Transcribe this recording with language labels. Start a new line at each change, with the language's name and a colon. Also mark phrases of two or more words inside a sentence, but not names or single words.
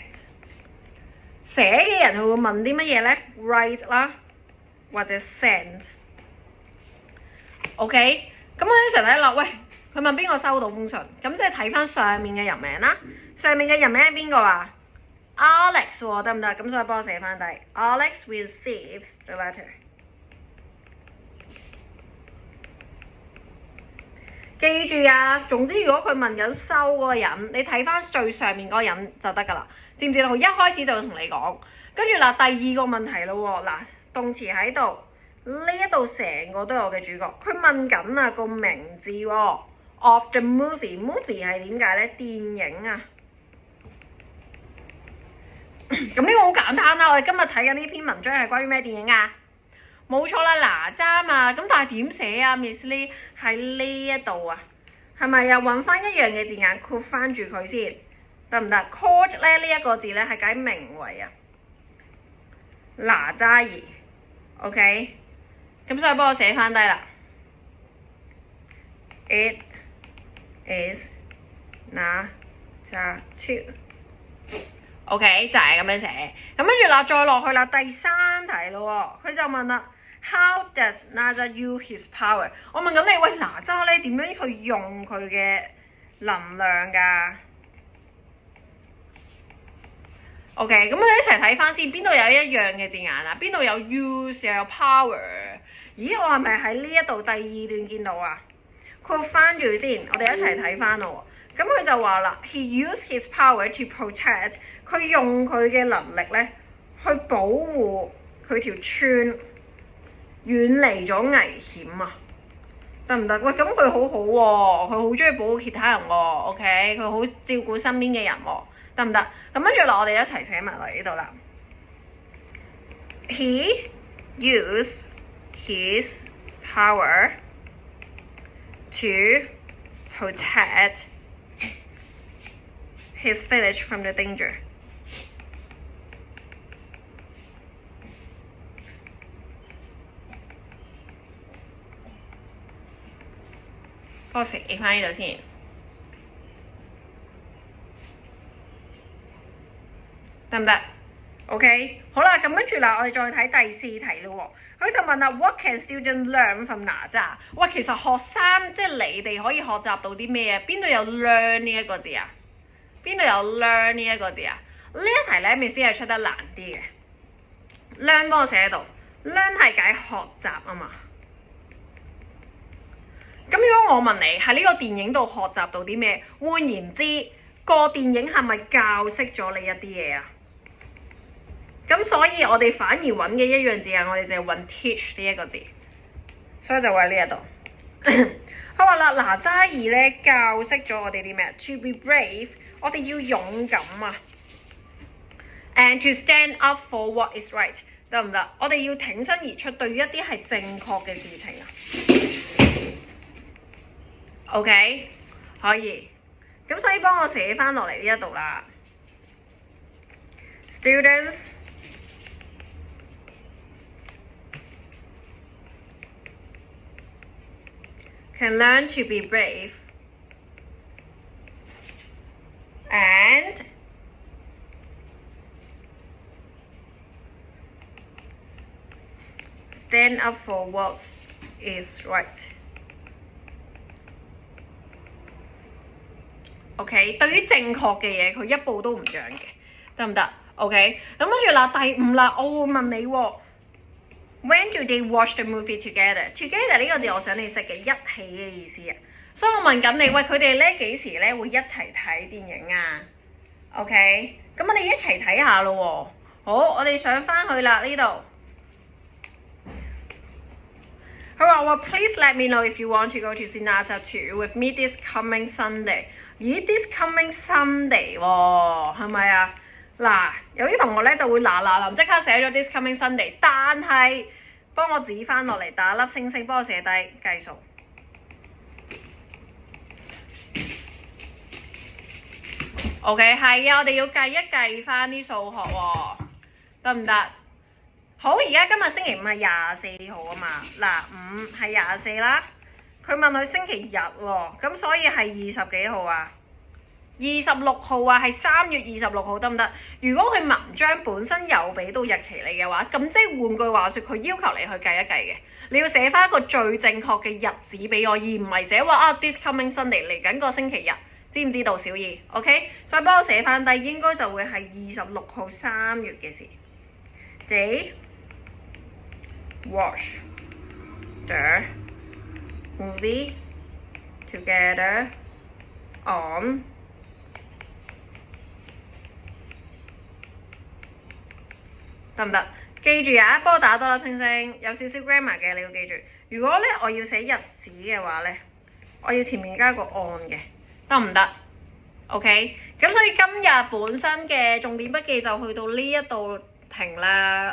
Cantonese: 寫嘅人佢會問啲乜嘢咧 ？write 啦或者 send。OK， 咁我哋一齊睇落，喂，佢問邊個收到封信？咁即係睇翻上面嘅人名啦。上面嘅人名係邊個啊？Alex 喎，得唔得？咁所以幫我寫翻低 ，
English: Alex receives the letter。
Cantonese: 記住啊，總之如果佢問緊收嗰個人，你睇翻最上面嗰個人就得㗎啦。知唔知道？一開始就會同你講，跟住嗱第二個問題咯喎，嗱動詞喺度，呢一度成個都係我嘅主角。佢問緊啊個名字喎 ，
English: of the movie
Cantonese: 係點解咧？電影啊。咁呢個好簡單啦，我哋今日睇緊呢篇文章係關於咩電影啊？冇錯啦，哪吒嘛。咁但係點寫啊 ？Miss Lee 喺呢一度啊，係咪又揾翻一樣嘅字眼括翻住佢先？得唔得 ？called 咧呢一個字咧係解名為啊哪吒兒 ，OK， 咁所以幫我寫翻低啦。
English: It is 哪吒 2。
Cantonese: OK 就係咁樣寫。咁跟住啦，再落去啦，第三題咯喎，佢就問啦 ，
English: How does 哪吒use his power？
Cantonese: 我問緊你，喂哪吒咧點樣去用佢嘅能量㗎？ OK， 咁我哋一齊睇翻先，邊度有一樣嘅字眼啊？邊度有 use 又有 power？咦，我係咪喺呢一度第二段見到啊？括翻住先，我哋一齊睇翻咯喎。咁佢就話啦 ，
English: He used his power to protect，
Cantonese: 佢用佢嘅能力咧去保護佢條村，遠離咗危險啊！得唔得？喂，咁佢好好喎，佢好中意保護其他人喎。OK， 佢好照顧身邊嘅人喎。得唔得？咁跟住落，我哋一齊寫埋嚟呢度啦。
English: He used his power to protect his village from the danger。
Cantonese: 幫我寫翻呢度先。得唔得 ？OK， 好啦，咁跟住啦，我哋再睇第四題咯喎。佢就問啦
English: ，What can students learn from 哪吒？
Cantonese: 喂，其實學生即係你哋可以學習到啲咩啊？邊度有 learn 呢一個字啊？邊度有 learn 呢一個字啊？呢一題咧，Miss 係出得難啲嘅。learn 幫我寫喺度 ，learn 係解學習啊嘛。咁如果我問你喺呢個電影度學習到啲咩？換言之，個電影係咪教識咗你一啲嘢啊？咁所以我哋反而揾嘅一樣字啊，我哋就係揾 teach 呢一個字，所以就會喺呢一度。佢話啦，哪吒兒咧教識咗我哋啲咩 ？
English: To be brave，
Cantonese: 我哋要勇敢啊
English: ！And to stand up for what is right，
Cantonese: 得唔得？我哋要挺身而出，對於一啲係正確嘅事情啊。OK， 可以。咁所以幫我寫翻落嚟呢一度啦。
English: Students can learn to be brave and stand up for what is right.
Cantonese: OK， 對於正確嘅嘢，佢一步都唔讓嘅，得唔得 ？OK， 咁跟住啦，第5啦，我會問你喎。
English: When do they watch the movie together?
Cantonese: Together 呢個字我想你識嘅，一起嘅意思啊。所以我問緊你，喂，佢哋咧幾時咧會一齊睇電影啊 ？OK， 咁我哋一齊睇下咯喎。好，我哋上翻去啦呢度。佢話
English: ：Please let me know if you want to go to Sinatra 2 with me this coming Sunday。
Cantonese: 咦 ，
English: this coming Sunday
Cantonese: 喎，係咪啊？嗱，有啲同學咧就會嗱臨即刻寫咗
English: this coming Sunday，
Cantonese: 但係幫我指翻落嚟打粒星星，幫我寫低計數。OK， 係啊，我哋要計一計翻啲數學喎，得唔得？好，而家今日星期5係24號啊嘛，嗱5係24啦，佢問佢星期日喎，咁所以係20幾號啊？26號啊，係3月26號得唔得？如果佢文章本身有俾到日期你嘅話，咁即係換句話說，佢要求你去計一計嘅，你要寫翻一個最正確嘅日子俾我，而唔係寫話啊
English: this coming Sunday
Cantonese: 嚟緊個星期日，知唔知道小二 ？OK， 所以幫我寫翻低，應該就會係26號3月嘅事。
English: They watch the movie together on
Cantonese: 得唔得？記住啊，幫我打多粒星星，有少少 grammar 嘅你要記住。如果咧我要寫日子嘅話咧，我要前面加個 on 嘅，得唔得 ？OK， 咁所以今日本身嘅重點筆記就去到呢一度停啦。